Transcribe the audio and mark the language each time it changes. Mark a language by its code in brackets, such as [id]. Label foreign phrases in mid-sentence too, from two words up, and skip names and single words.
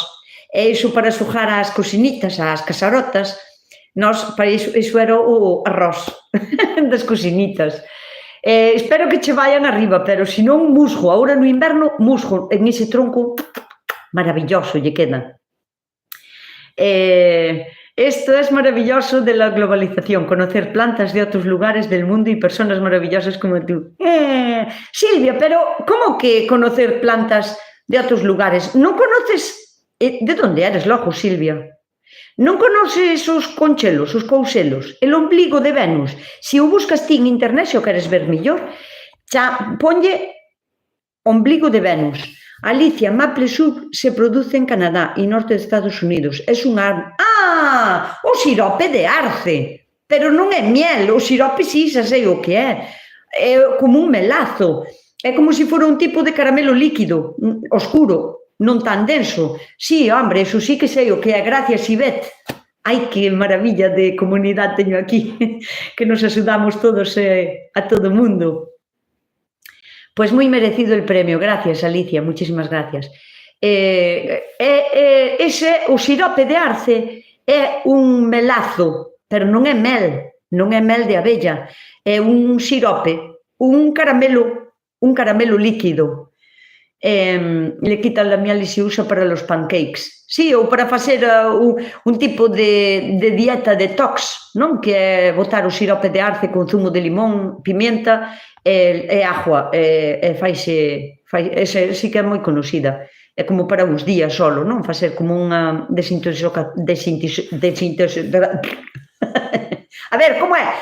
[gl] E iso para sujar as cocinitas, as casarotas, para iso era o arroz das cocinitas. Espero que che vayan arriba, pero se non musgo, agora no inverno musgo en ese tronco maravilloso lle queda. [es] Esto es maravilloso de la globalización, conocer plantas de otros lugares del mundo y personas maravillosas como tú. Silvia, pero ¿cómo que conocer plantas de otros lugares? ¿No conoces? ¿De dónde eres, loco, Silvia? [gl] ¿Non conoces os conchelos, os couselos, [es] el ombligo de Venus? [gl] Se o buscas ti en internet, se o queres ver mellor, ponlle [es] ombligo de Venus. Alicia, maple sub se produce en Canadá y norte de Estados Unidos. Es un árbol. Ah, [gl] o sirope de arce. Pero non é miel, o sirope sí, xa sei o que é. É como un melazo. É como se fora un tipo de caramelo líquido, oscuro, non tan denso. [es] Sí, hombre, eso sí que [gl] sei o que é. [es] Gracias, Ivette. [gl] Ai, que maravilla de comunidade teño aquí, que nos axudamos todos a todo o mundo. [es] Pues [gl] moi merecido [es] el premio. Gracias, Alicia, muchísimas gracias. [gl] O sirope de arce é un melazo, pero non é mel de abella, é un sirope, un caramelo líquido. [es] Le quitan la miel e se usa para los pancakes. [gl] Sí, ou para facer un tipo de dieta detox, non? Que é botar o sirope de arce con zumo de limón, pimienta e agua. Faixe, sí que é moi conocida. É como para uns días solo, non? Facer como unha A ver, como é?